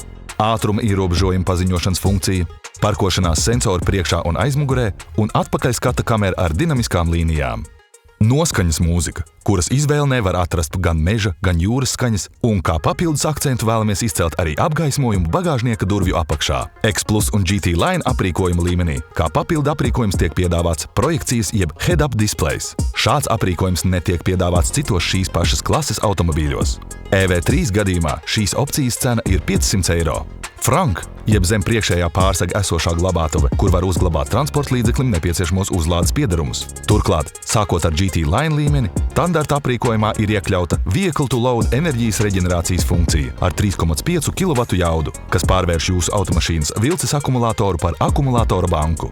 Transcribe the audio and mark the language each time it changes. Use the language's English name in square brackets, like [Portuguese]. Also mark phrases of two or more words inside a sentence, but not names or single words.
[Latvian] Ātruma ierobežojuma paziņošanas funkcija, parkošanās sensori priekšā un aizmugurē un atpakaļskata kamera ar dinamiskām līnijām. Noskaņas mūzika, kuras izvēlnē var atrast gan meža, gan jūras skaņas, un kā papildus akcentu vēlamies izcelt arī apgaismojumu bagāžnieka durvju apakšā. X Plus un GT Line aprīkojuma līmenī, kā papildu aprīkojums tiek piedāvāts projekcijas jeb [English] head-up displays. [Latvian] Šāds aprīkojums netiek piedāvāts citos šīs pašas klases automobīļos. EV3 gadījumā šīs opcijas cena ir 500 eiro. Frank, jeb zem priekšējā pārsega esošā glabātuve, kur var uzglabāt transporta līdzeklim nepieciešamos uzlādes piederumus. Turklāt, sākot ar GT Line līmeni, standarta aprīkojumā ir iekļauta [English] Vehicle to Load [Latvian] enerģijas reģenerācijas funkcija ar 3,5 kW jaudu, kas pārvērš jūsu automašīnas vilces akumulātoru par akumulātora banku.